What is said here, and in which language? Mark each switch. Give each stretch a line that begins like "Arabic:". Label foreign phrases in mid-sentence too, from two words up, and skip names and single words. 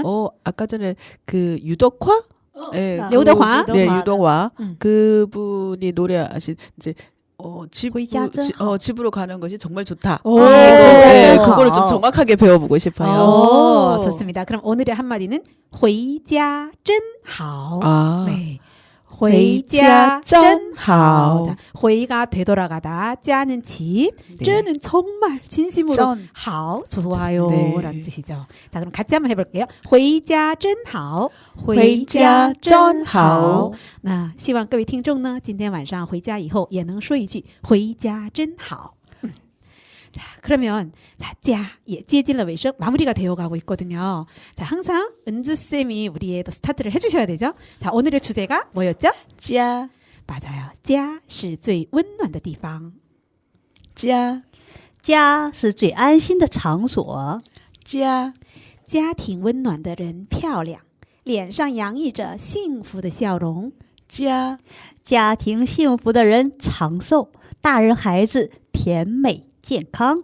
Korean: 아까 전에 그 유덕화? 네, 유덕화? 네, 유덕화. 음. 그분이 노래하신 이제 집으로 가는 것이 정말 좋다. 오, 네, 오. 그거를 좀 정확하게 배워보고 싶어요. 좋습니다. 그럼 오늘의 한마디는
Chinese: 回家真好.
Korean: 아, 네.
Chinese: 回家真好.
Korean: 자, 回가 되돌아가다, 家는 집, 真은 정말 진심으로 真.
Chinese: 好,
Korean: 좋아요 네. 라는 뜻이죠. 자, 그럼 같이 한번 해볼게요.
Chinese: 回家真好. 回家真好。那希望各位听众呢，今天晚上回家以后也能说一句回家真好。
Korean: 자, 그러면 자, 자, 예,
Chinese: 接近了 尾声,
Korean: 마무리가 되어가고 있거든요. 자, 항상 은주쌤이 우리의 또 스타트를 해주셔야 되죠. 자, 오늘의 주제가 뭐였죠?
Chinese: 家
Korean: 맞아요.
Chinese: 家是最温暖的地方. 家家是最安心的场所。家家庭温暖的人漂亮，脸上洋溢着幸福的笑容。家家庭幸福的人长寿，大人孩子甜美健康。